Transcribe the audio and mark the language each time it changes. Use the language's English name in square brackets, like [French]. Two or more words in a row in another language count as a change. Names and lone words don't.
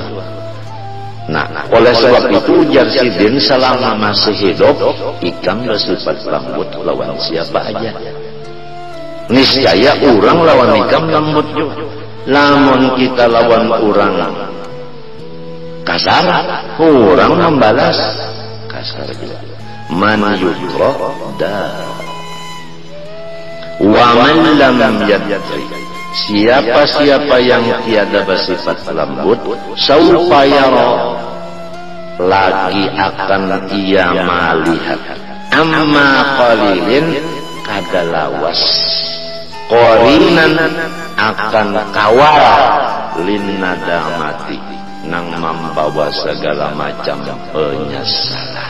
[Banjar] Nah, oleh sebab itu ujar Sidin, selama masih hidup ikam bersifat lembut lawan siapa aja. Niscaya orang lawan ikam lembut juga. Lamun kita lawan orang kasar, orang membalas kasar juga. [Arabic] Man yudra da wa man lam yadri, [Banjar] siapa-siapa yang tiada bersifat lembut, [Arabic] saufa yara, [Banjar] lagi akan ia melihat. [Arabic] Amma qalilin, [Banjar] kada lawas, qorinan akan kawal, [Arabic] lin nadamati, [Banjar] nang membawa segala macam penyesalan.